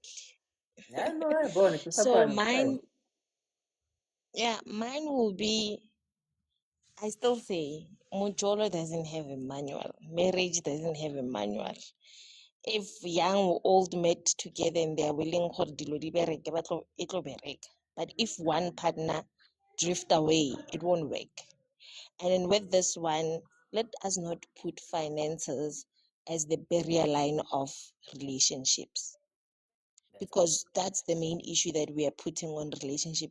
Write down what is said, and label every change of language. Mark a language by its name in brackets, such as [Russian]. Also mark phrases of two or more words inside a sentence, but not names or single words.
[English] Yeah, no, I go on. It's So fine. mine mine will be, I still say Mujolo doesn't have a manual. Marriage doesn't have a manual. If young or old met together and they are willing for [Tswana] dilo di bereke, [English] it'll bereke. But if one partner drift away, it won't work. And then with this one, let us not put finances as the barrier line of relationships, because that's the main issue that we are putting on relationship.